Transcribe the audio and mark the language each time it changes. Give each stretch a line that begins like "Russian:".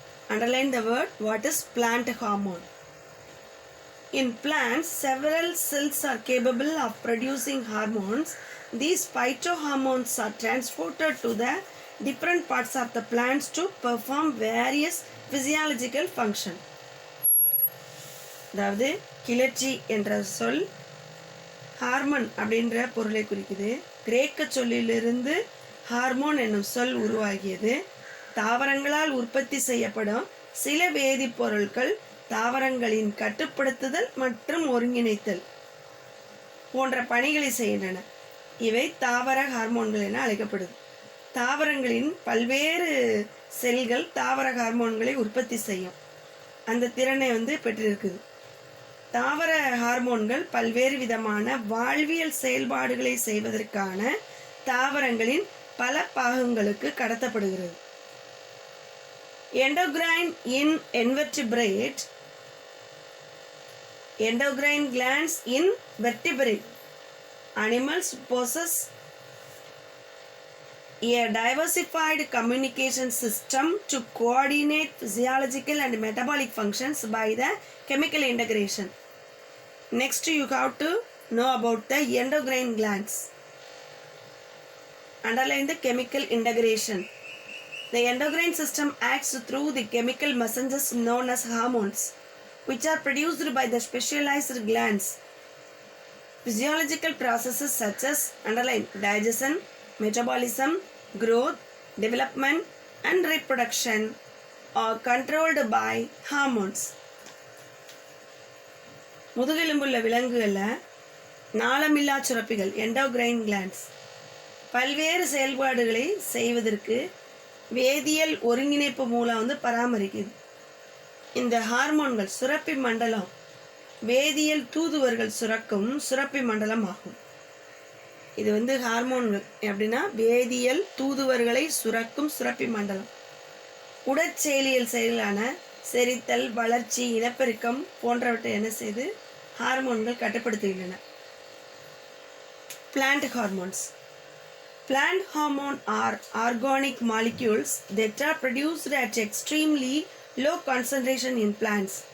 English: Underline the word, what is plant hormone? In plants, several cells are capable of producing hormones. These phytohormones are transported to the different parts of the plants to perform various physiological function.
Tamil: அதாவது கிளர்ச்சி என்ற சொல் hormone அப்படின்ற பொருளை குறிக்குது. கிரேக்க சொல்லிலிருந்து hormone என்னும் சொல் உருவாகியது. தாவரங்களால் உற்பத்தி செய்யப்படும் சில வேதிப்பொருட்கள் தாவரங்களின் கட்டுப்படுத்துதல் மற்றும் ஒருங்கிணைத்தல் போன்ற பணிகளை செய்கின்றன. இவை தாவர ஹார்மோன்கள் என அழைக்கப்படுது. தாவரங்களின் பல்வேறு செல்கள் தாவர ஹார்மோன்களை உற்பத்தி செய்யும் அந்த திறனை பெற்றிருக்குது. தாவர ஹார்மோன்கள் பல்வேறு விதமான வாழ்வியல் செயல்பாடுகளை செய்வதற்கான தாவரங்களின் பல பாகங்களுக்கு கடத்தப்படுகிறது.
English: Endocrine in invertebrate, endocrine glands in vertebrate animals possess a diversified communication system to coordinate physiological and metabolic functions by the chemical integration. Next, you have to know about the endocrine glands. Underline the chemical integration. The endocrine system acts through the chemical messengers known as hormones, which are produced by the specialized glands. Physiological processes such as underline digestion, metabolism, growth, development, and reproduction are controlled by hormones.
Tamil: முதுகெலும்புள்ள விலங்குகளில் நாளமில்லா சுரப்பிகள் endocrine glands பல்வேறு செயல்பாடுகளை செய்வதற்கு வேதியியல் ஒருங்கிணைப்பு மூலம் பராமரிக்குது. இந்த ஹார்மோன்கள் சுரப்பி மண்டலம் வேதியியல் தூதுவர்கள் சுரக்கும் சுரப்பி மண்டலம் ஆகும். இது ஹார்மோன்கள் அப்படின்னா வேதியியல் தூதுவர்களை சுரக்கும் சுரப்பி மண்டலம். உடற்செயலியல் செயலான செரித்தல், வளர்ச்சி, இனப்பெருக்கம் போன்றவற்றை என்ன செய்து ஹார்மோன்கள் கட்டுப்படுத்துகின்றன.
English: Plant hormones. Plant hormone are organic molecules that are produced at extremely low concentration in plants.